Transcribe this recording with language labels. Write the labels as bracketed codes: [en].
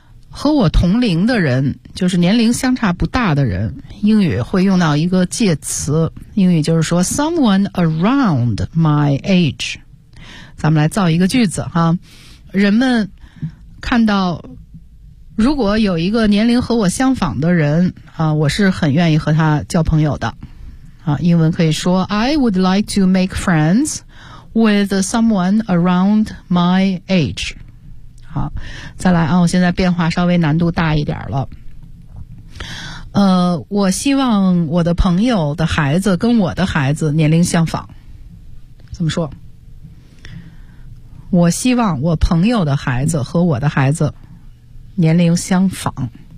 [zh] 和我同龄的人，就是年龄相差不大的人，英语会用到一个介词，英语就是说 [en] someone around my age。 [zh] 咱们来造一个句子哈，人们看到如果有一个年龄和我相仿的人啊，我是很愿意和他交朋友的啊。英文可以说 [en] I would like to make friends with someone around my age。 [zh] 好，再来啊，我现在变化稍微难度大一点了。我希望我的朋友的孩子跟我的孩子年龄相仿。怎么说？我希望我朋友的孩子和我的孩子年龄相仿。